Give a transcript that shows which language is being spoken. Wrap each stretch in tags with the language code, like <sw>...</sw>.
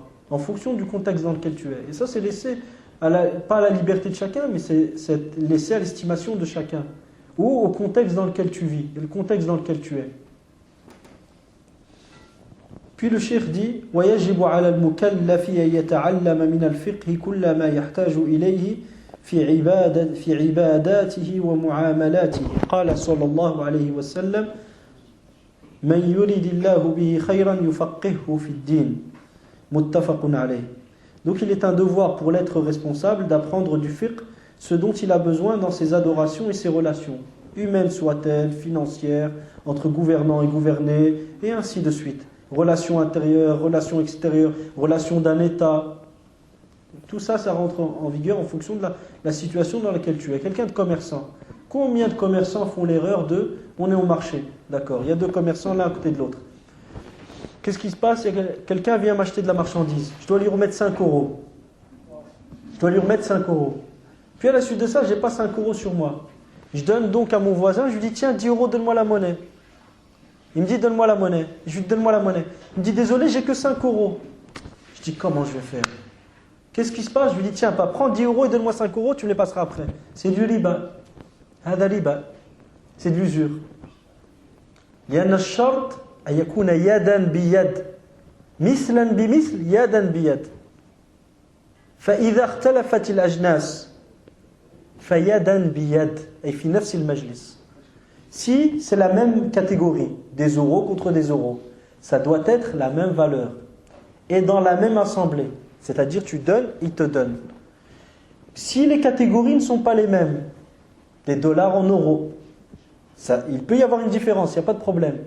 <fr>En fonction du contexte dans lequel tu es. Et ça, c'est laissé, pas à la liberté de chacun, mais c'est laissé à l'estimation de chacun. Ou au contexte dans lequel tu vis, et le contexte dans lequel tu es. Puis le cheikh dit</fr> <ar>وَيَجِبُ عَلَى الْمُكَلَّفِ يَتَعَلَّمَ مِنَ الْفِقْهِ كُلَّ مَا يَحْتَاجُ إِلَيْهِ في عباداته ومعاملاته قال صلى الله عليه وسلم من يريد الله به خيرا يفقهه في الدين متفق عليه.</ar> <fr>Donc il est un devoir pour l'être responsable d'apprendre du fiqh ce dont il a besoin dans ses adorations et ses relations, humaines soient-elles, financières, entre gouvernants et gouvernés, et ainsi de suite. Relations intérieures, relations extérieures, relations d'un État. Tout ça, ça rentre en vigueur en fonction de la situation dans laquelle tu es. Quelqu'un de commerçant. Combien de commerçants font l'erreur de « on est au marché ». D'accord, il y a deux commerçants l'un à côté de l'autre. Qu'est-ce qui se passe? Quelqu'un vient m'acheter de la marchandise. Je dois lui remettre 5 euros. Puis à la suite de ça, je n'ai pas 5 euros sur moi. Je donne donc à mon voisin, je lui dis « tiens, 10 euros, donne-moi la monnaie ». Il me dit « donne-moi la monnaie ». Je lui dis « donne-moi la monnaie ». Il me dit « désolé, j'ai que 5 euros ». Je dis « comment je vais faire ?» Qu'est-ce qui se passe? Je lui dis, tiens, prends 10 euros et donne-moi 5 euros, tu me les passeras après. C'est du riba.</fr> <ar>Hada riba.</ar> <fr>C'est de l'usure.</fr> <ar>لأن الشرط أن يكون يدا بيد مثلا بمثل يدا بيد فإذا اختلفت الأجناس فيدا بيد أي في نفس المجلس.</ar> <fr>Si c'est la même catégorie, des euros contre des euros, ça doit être la même valeur et dans la même assemblée. C'est-à-dire tu donnes, il te donne. Si les catégories ne sont pas les mêmes, des dollars en euros, il peut y avoir une différence, il n'y a pas de problème.</fr>